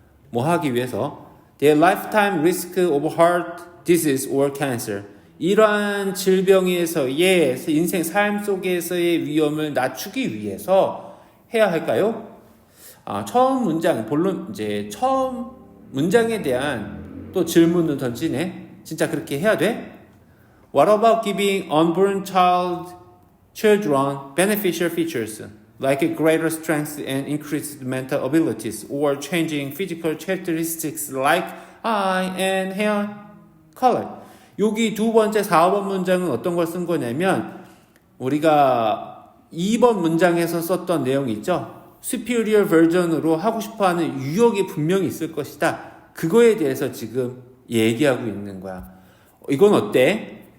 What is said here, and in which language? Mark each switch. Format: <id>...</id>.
<ko>뭐 하기 위해서</ko> <en>their lifetime risk of heart disease or cancer</en> <ko>이러한 질병에서의 인생 삶 속에서의 위험을 낮추기 위해서 해야 할까요? 처음 문장 본론 이제 처음 문장에 대한 또 질문을 던지네. 진짜 그렇게 해야 돼?</ko> <en>What about giving unborn children beneficial features like greater strength and increased mental abilities or changing physical characteristics like eye and hair color?</en> <ko>여기 두 번째 4번 문장은 어떤 걸 쓴 거냐면 우리가 2번 문장에서 썼던 내용이 있죠. superior version으로 하고 싶어하는 유혹이 분명히 있을 것이다. 그거에 대해서 지금 얘기하고 있는 거야. 이건 어때?</ko>